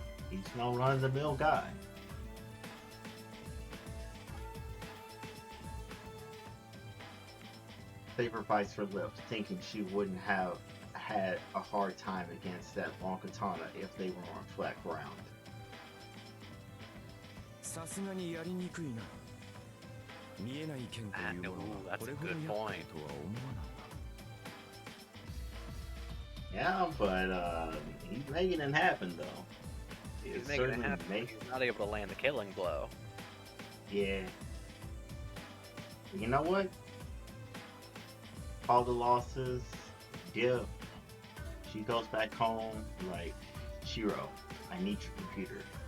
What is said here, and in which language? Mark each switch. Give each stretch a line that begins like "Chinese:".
English: He's no run-of-the-mill guy. Saber bites her lips, thinking she wouldn't have had a hard time against that long katana if they were on flat ground.
Japanese: さすがにやりにくいな。見えない剣というものがこれほど厄介とは思わなかった。
English: Yeah, but he's making it happen though. He's making it happen. He's not able to land the killing blow. Yeah. You know what? All the losses, yeah. She goes back home like, Shiro, I need your computer.